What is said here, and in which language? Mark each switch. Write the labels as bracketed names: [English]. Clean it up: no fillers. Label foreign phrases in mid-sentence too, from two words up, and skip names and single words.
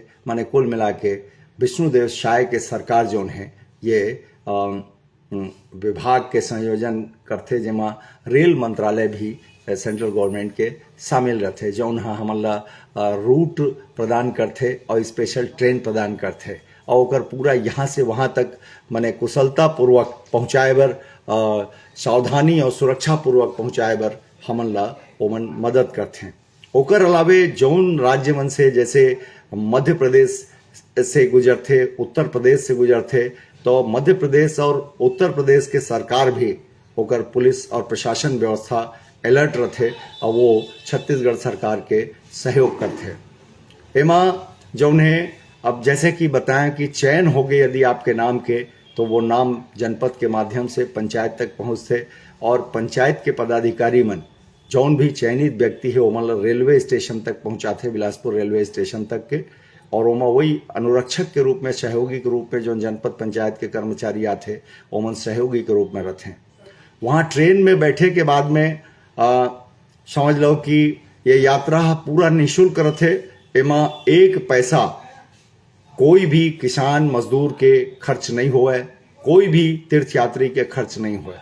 [Chhattisgarhi] माने कुल मिला के विष्णुदेव साय के सरकार जोन है ये विभाग के संयोजन करते जेमा रेल मंत्रालय भी [English] central government [Chhattisgarhi] के शामिल रहते जौन हमन ला रूट प्रदान करते और स्पेशल ट्रेन प्रदान करते और ओकर पूरा यहाँ से वहाँ तक माने कुशलता पूर्वक पहुँचाए बर सावधानी और सुरक्षा पूर्वक पहुँचाए बर हमन ला ओमन मदद करते। ओकर अलावे जौन राज्य मन से जैसे मध्य प्रदेश से गुजरते, उत्तर प्रदेश से गुजरते, तो मध्य प्रदेश और उत्तर प्रदेश के सरकार भी ओकर पुलिस और प्रशासन व्यवस्था अलर्ट रहते और वो छत्तीसगढ़ सरकार के सहयोग करते। एमा जौन है अब जैसे कि बताएं कि चयन हो गए यदि आपके नाम के तो वो नाम जनपद के माध्यम से पंचायत तक पहुँचते और पंचायत के पदाधिकारी मन जौन भी चयनित व्यक्ति है ओमन रेलवे स्टेशन तक पहुँचाते, बिलासपुर रेलवे स्टेशन तक के, और ओमा वही अनुरक्षक के रूप में सहयोगी के रूप में जो जनपद पंचायत के कर्मचारी आते ओमन सहयोगी के रूप में रहते। वहाँ ट्रेन में बैठे के बाद में समझ लो कि ये यात्रा पूरा निःशुल्क रहते। एमा एक पैसा कोई भी किसान मजदूर के खर्च नहीं हुए, कोई भी तीर्थयात्री के खर्च नहीं हुए।